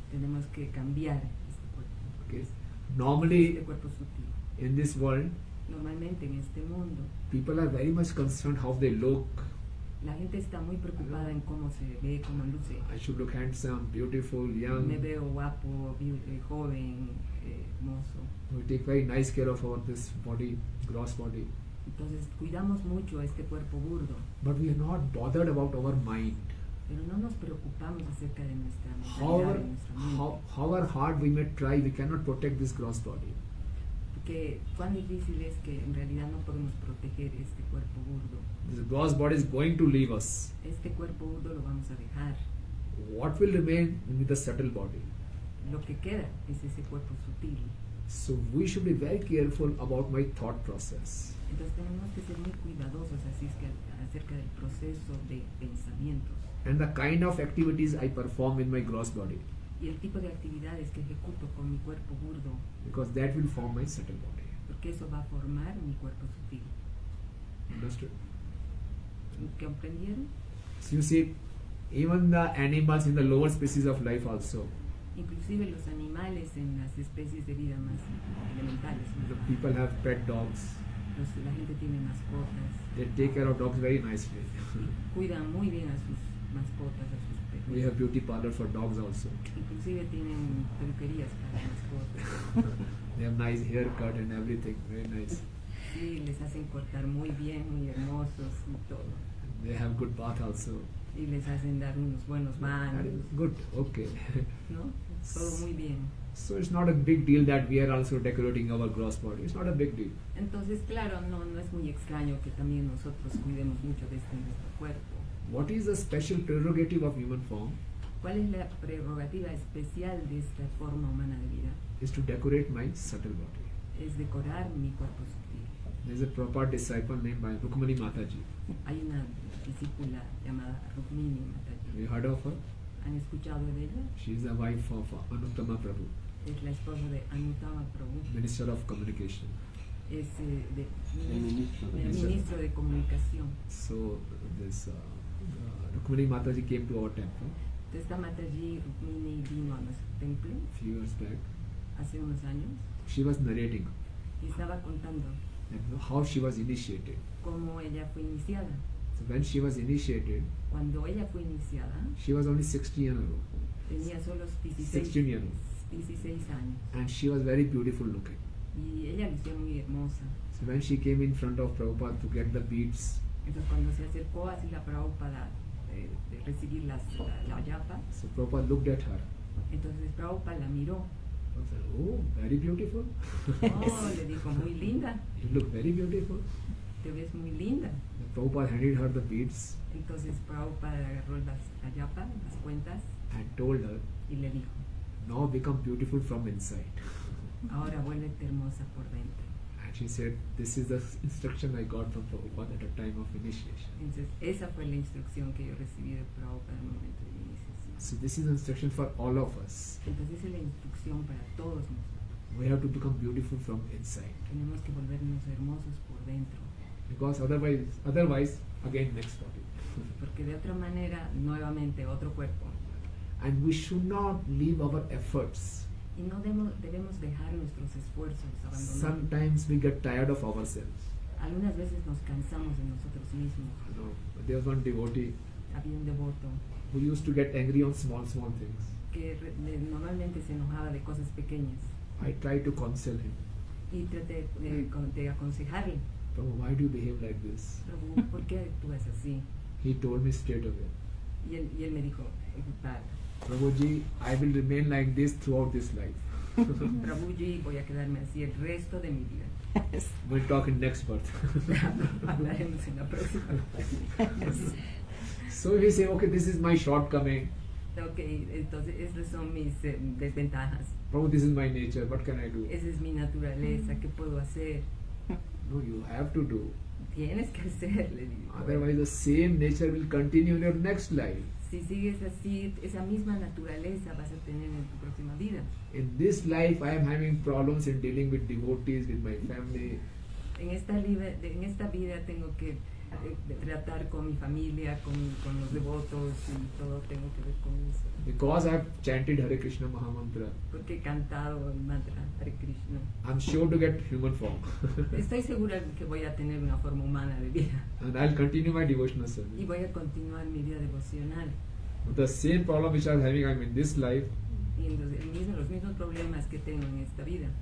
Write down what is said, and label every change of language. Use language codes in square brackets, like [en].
[es] Tenemos que cambiar este cuerpo. [en] Okay. [es] Este [en] Normally, [es] cuerpo sutil. [en] in this world, [es] Normalmente en este mundo, [en] people are very much concerned how they look. [es] la gente está muy preocupada en cómo se ve, cómo luce. [en] I should look handsome, beautiful, [es] Me [en] young. [es] veo guapo, joven, hermoso. [en] We take very nice care of our this body, gross body. [es] Entonces cuidamos mucho a este cuerpo burdo, [en] But we are not bothered about our mind. [es] pero no nos preocupamos acerca de nuestra mentalidad, [en] However, [es] de nuestra mente. [en] however hard we may try, we cannot protect this gross body. [es] Porque cuán difícil es que en realidad no podemos proteger este cuerpo burdo. [en] This gross body is going to leave us. [es] Este cuerpo burdo lo vamos a dejar. [en] What will remain with the subtle body? [es] Lo que queda es ese cuerpo sutil. [en] So we should be very careful about my thought process. [es] Entonces tenemos que ser muy cuidadosos así es que acerca del proceso de pensamientos [en] And the kind of activities I perform in my gross body. [es] y el tipo de actividades que ejecuto con mi cuerpo burdo, [en] Because that will form my subtle body. [es] porque eso va a formar mi cuerpo sutil. [en] Understood? [es] ¿Comprendieron? [en] So you see, even the animals in the lower species of life also, [es] Inclusive los animales en las especies de vida más elementales, [en] the [es] ¿no? [en] people have pet dogs. [es] La gente tiene mascotas, [en] They take care of dogs very nicely. [es] cuidan muy bien a sus mascotas, a sus [en] We have [es] perros. [en] beauty parlor for dogs also. [es] Inclusive tienen peluquerías para mascotas. [en] They have nice haircut and everything, very nice. [es] Sí, les hacen cortar muy bien, muy hermosos y todo. [en] They have good bath also. [es] Y les hacen dar unos buenos [en] That [es] baños, [en] is good, okay. [es] ¿no? Todo muy bien. [en] So it's not a big deal that we are also decorating our gross body. It's not a big deal. [es] Entonces, claro, no es muy extraño que también nosotros cuidemos mucho de nuestro cuerpo. [en] What is the special prerogative of human form? [es] ¿Cuál es la prerrogativa especial de esta forma humana de vida? [en] Is to decorate my subtle body. [es] Es decorar mi cuerpo sutil. [en] There is a proper disciple named by Rukmini Mataji. [es] Hay una discípula llamada Rukmini [en] Have you [es] Mataji. [en] heard of her? [es] ¿Han escuchado de ella? [en] She is the wife of Anuttama Prabhu, [es] Es la esposa de Anuttama Prabhu. [en] Minister of Communication. [es] Es El ministro de el ministro de comunicación. [en] So this Rukmini Mataji came to our temple [es] Esta Mataji Rukmini vino a nuestro templo [en] a few years back. [es] hace unos años [en] She was narrating [es] y estaba contando [en] how she was initiated. [es] cómo ella fue iniciada. [en] So when she was initiated, [es] Cuando ella fue iniciada, [en] she was only 16 years old, [es] tenía solo [en] 16 years old, [es] 16 años [en] and she was very beautiful looking. [es] y ella lucía muy hermosa. [en] So when she came in front of Prabhupada to get the beads, [es] Entonces cuando se acercó así la Prabhupada de recibir la yapa, [en] so Prabhupada looked at her. [es] entonces Prabhupada la miró. [en] I said, "Oh, very beautiful. [es] Oh, le dijo, muy linda, [en] You look very beautiful." [es] te ves muy linda. [en] The Prabhupada handed her the beads [es] Entonces Prabhupada agarró la yapa, las cuentas, [en] and told her, [es] y le dijo, [en] "Now become beautiful from inside." [es] ahora vuélvete hermosa por dentro. [en] And she said, "This is the instruction I got from Prabhupada at the time of initiation." [es] Entonces esa fue la instrucción que yo recibí de Prabhupada en el momento de mi iniciación. [en] So this is the instruction for all of us. [es] Entonces esa es la instrucción para todos nosotros. [en] We have to become beautiful from inside. [es] Tenemos que volvernos hermosos por dentro, [en] Because otherwise, again next topic. [es] porque de otra manera, nuevamente, otro cuerpo. [en] And we should not leave our efforts. [es] Y no debemos dejar nuestros esfuerzos, abandonar. [en] Sometimes we get tired of ourselves. [es] Algunas veces nos cansamos de nosotros mismos. [en] You know, there was one devotee [es] Había un devoto [en] who used to get angry on small things. [es] que normalmente se enojaba de cosas pequeñas [en] I tried to console him. [es] y traté de aconsejarle, [en] Prabhu, why do you behave like this? [es] Prabhu, ¿por qué actúas así? [en] He told me straight away, [es] Y él me dijo, [en] Prabhuji, I will remain like this throughout this life. [es] Prabhuji, voy a quedarme así el resto de mi vida. [en] We'll talk in next birth. [es] Hablaremos en la próxima. [en] So he said, okay, this is my shortcoming. [es] Ok, entonces estas son mis desventajas. [en] Prabhu, this is my nature. What can I do? [es] Esa es mi naturaleza, ¿qué puedo hacer? [en] No, you have to do. [es] Tienes que hacer, le digo. [en] Otherwise, the same nature will continue in your next life. [es] Si sigues así, esa misma naturaleza vas a tener en tu próxima vida. [en] In this life, I am having problems in dealing with devotees, with my family. [es] En esta vida tengo que tratar con mi familia, con los devotos y todo tengo que ver con eso. [en] Because I have chanted Hare Krishna Mahamantra, [es] Porque he cantado el mantra Hare Krishna. [en] I'm sure to get human form. [es] Estoy segura de que voy a tener una forma humana de vida [en] And I'll continue my devotional [es] y [en] service. [es] voy a continuar mi vida devocional. [en] The same problem which I was having in this life, [es] Y entonces, los mismos problemas que tengo en esta vida.